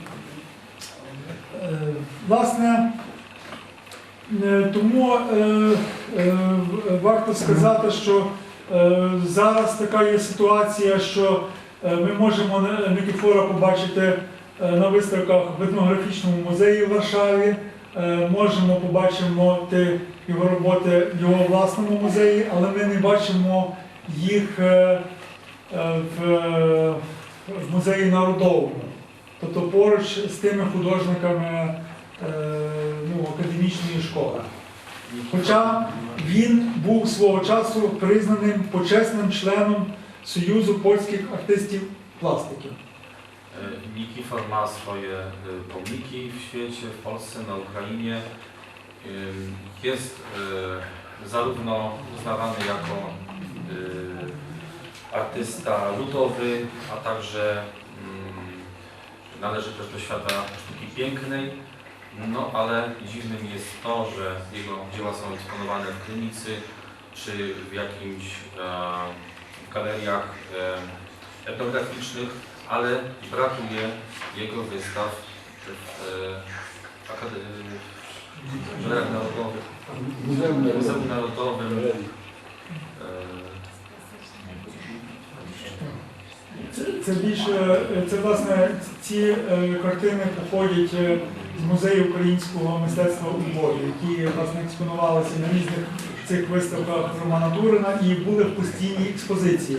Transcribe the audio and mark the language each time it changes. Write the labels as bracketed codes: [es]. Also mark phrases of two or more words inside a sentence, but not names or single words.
[uk] Власне, тому варто сказати, що зараз така є ситуація, що ми можемо Никифора побачити на виставках в етнографічному музеї в Варшаві, можемо побачимо його роботи в його власному музеї, але ми не бачимо їх в музеї народовому. Тобто поруч з тими художниками академічної школи. Хоча він був свого часу признаним почесним членом Союзу польських артистів-пластиків. [pl] Nikifor ma swoje pomniki w świecie, w Polsce, na Ukrainie. Jest zarówno uznawany jako artysta ludowy, a także należy też do świata sztuki pięknej, no ale dziwnym jest to, że jego dzieła są eksponowane w Krynicy czy w jakimś w galeriach etnograficznych, ale brakuje jego wystaw w Muzeum Narodowym. Muzeum Narodowym. [uk] Це власне ці картини походять з музею українського мистецтва у Львові, які власне експонувалися на різних цих виставках Романа Турина і були в постійній експозиції.